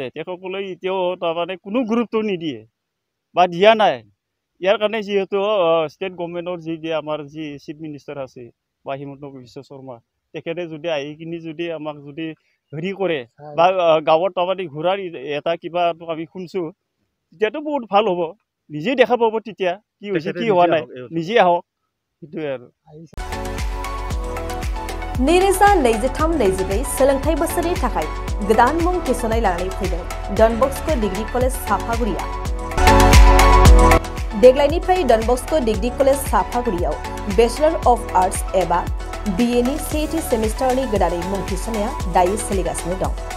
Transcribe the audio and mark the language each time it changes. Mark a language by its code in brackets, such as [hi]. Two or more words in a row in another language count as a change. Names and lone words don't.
[as] তেখেতসকলে এতিয়াও তাৰমানে কোনো গুৰুত্ব নিদিয়ে বা দিয়া নাই ইয়াৰ কাৰণে যিহেতু [en] state government [as] যি আমাৰ যি [en] chief minister [as] আছে বা হিমন্ত বিশ্ব শৰ্মা তেখেতে যদি আহি কিনি যদি আমাক যদি হেৰি কৰে বা গাঁৱত তাৰমানে ঘূৰাৰ এটা কিবা আমি শুনছো তেতিয়াতো বহুত ভাল হ'ব নিজেই দেখা পাব তেতিয়া কি হৈছে কি হোৱা নাই নিজে আহক সেইটোৱে আৰু [brx] नैरोजा 23-24 सोलोंथाइ बोसोरनि थाखाय गोदान मुं थिसननाय लानानै फैदों डन बस्को डिग्री कलेज साफागुरिया देग्लायनिफ्राय डन बस्को डिग्री कलेज साफागुरियाव [en] Bachelor of Arts [brx] एबा BA नि सेथि सेमिस्टारनि गोदानै मुं थिसननाया दायो सोलिगासिनो दं